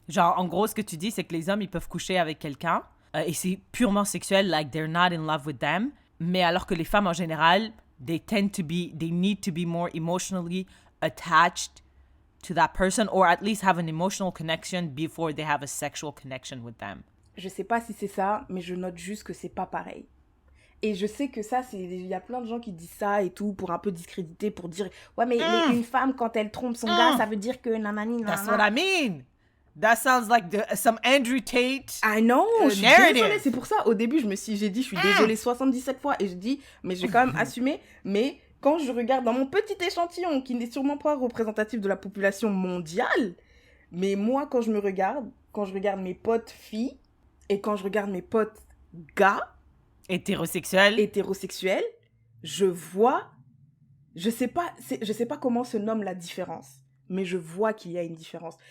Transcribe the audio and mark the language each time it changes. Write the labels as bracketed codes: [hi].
[fr] Genre, en gros, ce que tu dis, c'est que les hommes, ils peuvent coucher avec quelqu'un, et c'est purement sexuel, [en] like they're not in love with them, [fr] mais alors que les femmes, en général, [en] they need to be more emotionally attached to that person, or at least have an emotional connection before they have a sexual connection with them. [fr] Je sais pas si c'est ça, mais je note juste que c'est pas pareil. Et je sais que ça, il y a plein de gens qui disent ça et tout pour un peu discréditer, pour dire ouais, mais une femme, quand elle trompe son gars, ça veut dire que nanani, nanana. [en] That's what I mean. That sounds like some Andrew Tate. I know, [fr] je suis désolée. C'est pour ça, au début, j'ai dit, je suis désolée 77 fois, et je dis, mais je vais quand même assumer. Mais quand je regarde dans mon petit échantillon, qui n'est sûrement pas représentatif de la population mondiale, mais moi, quand je regarde mes potes filles, et quand je regarde mes potes gars, hétérosexuels, je vois, je sais pas comment se nomme la différence, mais je vois qu'il y a une différence.